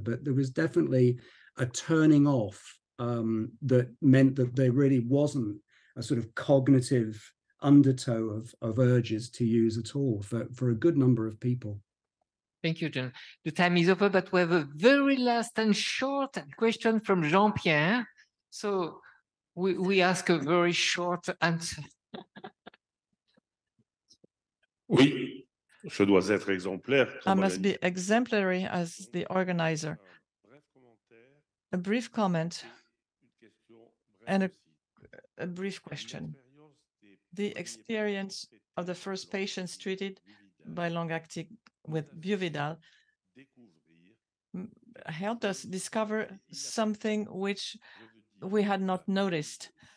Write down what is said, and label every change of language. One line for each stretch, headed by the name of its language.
English: But there was definitely a turning off that meant that there really wasn't a sort of cognitive undertow of urges to use at all for a good number of people. Thank you, John. The time is over, but we have a very last and short question from Jean-Pierre. So we ask a very short answer.
French: Oui, je dois être exemplaire.
English: I must be exemplary as the organizer. A brief comment and a brief question. The experience of the first patients treated by long-acting with Buvidal helped us discover something which we had not noticed.